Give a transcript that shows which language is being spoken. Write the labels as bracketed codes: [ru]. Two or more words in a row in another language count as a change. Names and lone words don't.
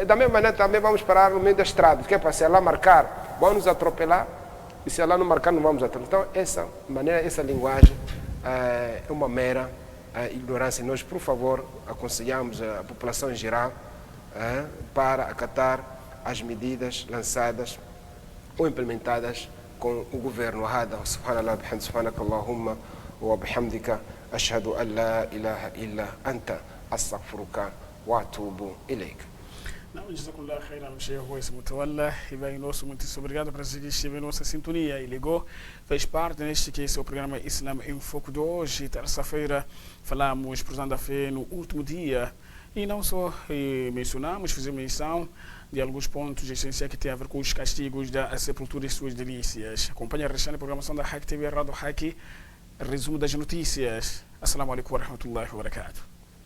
[pt] Da mesma maneira também vamos parar no meio da estrada, que é para se Allah marcar, vão nos atropelar, e se Allah não marcar, não vamos atropelar. Então essa maneira, essa linguagem é uma mera ignorância. Nós, por favor, aconselhamos a população em geral para acatar as medidas lançadas ou implementadas com o governo. [ar] هذا سبحان الله بحمده سبحانك اللهم وبحمدك أشهد أن لا إله إلا أنت أستغفرك وأتوب إليك. [pt] Não, [ar] جزاك الله خيرا, [pt] Sheikh Royce Mutawalla. E bem, muito obrigado por assistir a nossa sintonia. E ligou, fez parte neste que esse é o programa Islam em Foco de hoje, terça-feira. Falamos, portanto, da fé no último dia. E não só mencionamos, fizemos menção de alguns pontos essenciais que têm a ver com os castigos da sepultura e suas delícias. Acompanhe a restante programação da Hack TV, Rádio Hack, resumo das notícias. [ar] السلام عليكم ورحمة الله وبركاته.